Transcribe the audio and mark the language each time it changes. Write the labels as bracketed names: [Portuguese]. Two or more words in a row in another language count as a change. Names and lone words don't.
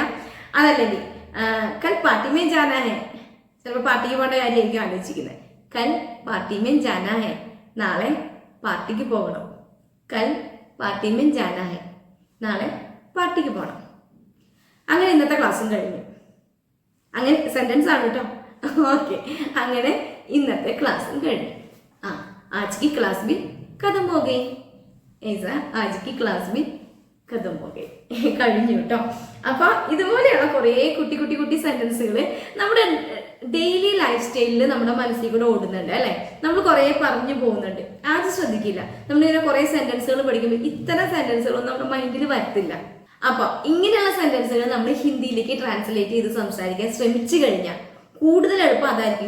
[Malayalam] അതല്ലെങ്കിൽ [Hindi] कल पार्टी में जाना है, [Malayalam] ചിലപ്പോ പാർട്ടിക്ക് പോകേണ്ട കാര്യമായിരിക്കും ആലോചിക്കുന്നത്, [Hindi] कल पार्टी में जाना है, [Malayalam] നാളെ പാർട്ടിക്ക് പോകണം, [Hindi] कल पार्टी में जाना है, [Malayalam] നാളെ പാർട്ടിക്ക് പോകണം. അങ്ങനെ ഇന്നത്തെ ക്ലാസ്സും കഴിഞ്ഞു. അങ്ങനെ സെന്റൻസ് ആണ് കേട്ടോ. ഓക്കെ, അങ്ങനെ ഇന്നത്തെ ക്ലാസ്സും കഴിഞ്ഞു. [Hindi] आज की क्लास भी खत्म हो गई, ऐसा आज की क्लास भी खत्म हो गई. [Malayalam] കഴിഞ്ഞു കേട്ടോ. അപ്പൊ ഇതുപോലെയുള്ള കുറെ കുട്ടി സെന്റൻസുകൾ നമ്മുടെ [English] daily life style-il [Malayalam] നമ്മുടെ മനസ്സിൽ കൂടെ ഓടുന്നുണ്ട് അല്ലെ, നമ്മൾ കുറെ പറഞ്ഞു പോകുന്നുണ്ട്, ആരും ശ്രദ്ധിക്കില്ല. നമ്മളിങ്ങനെ കുറെ സെന്റൻസുകൾ പഠിക്കുമ്പോൾ ഇത്തരം സെന്റൻസുകളൊന്നും നമ്മുടെ മൈൻഡിൽ വരത്തില്ല. അപ്പൊ ഇങ്ങനെയുള്ള സെന്റൻസുകൾ നമ്മൾ ഹിന്ദിയിലേക്ക് ട്രാൻസ്ലേറ്റ് ചെയ്ത് സംസാരിക്കാൻ ശ്രമിച്ചു കഴിഞ്ഞാൽ കൂടുതൽ എളുപ്പം അതായിരിക്കും.